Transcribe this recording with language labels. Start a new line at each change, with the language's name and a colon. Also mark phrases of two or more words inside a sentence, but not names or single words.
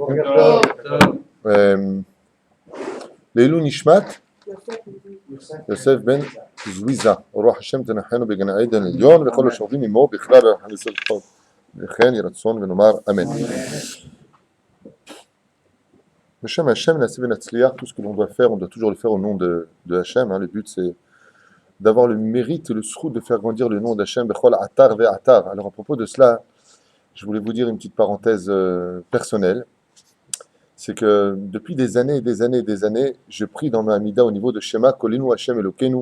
Hebrew: לעילוי נשמת יוסף בן זוויזה, ורוח השם תנחנו בגן עדן עליון, וכל השוכבים עמו בכלל ונעשה טוב. וכן יהי רצון ונאמר אמן.
French: Hashem, Hashem, tout ce que l'on doit faire, on doit toujours le faire au nom de Hashem. Le but, c'est d'avoir le mérite et le srout de faire grandir le nom d'Hashem.
Hebrew: בכל אתר ואתר.
French: Alors, à propos de cela, je voulais vous dire une petite parenthèse personnelle. C'est que depuis des années et des années et des années, je prie dans ma Amida au niveau de Shema,
Hebrew: קולנו השם אלוקינו.